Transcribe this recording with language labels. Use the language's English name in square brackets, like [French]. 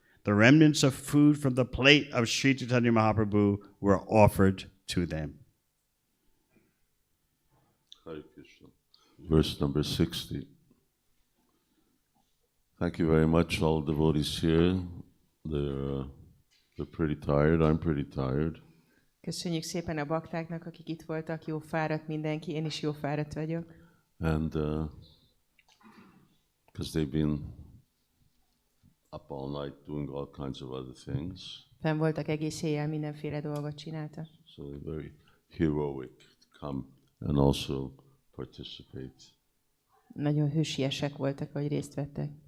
[English] The remnants of food from the plate of Sri Caitanya Mahaprabhu were offered to them. Hare Krishna. Verse number 60. Thank you very much, all devotees here. They're pretty tired. I'm pretty tired. [Hungarian] Köszönjük szépen a baktáknak, akik itt voltak, jó fáradt mindenki, én is jó fáradt vagyok. [English] And because they've been up all night doing all kinds of other things. [Hungarian] Fenn voltak egész éjjel, mindenféle dolgot csináltak. [English] So they're very heroic to come and also participate. [Hungarian] Nagyon hősiesek voltak, hogy részt vettek.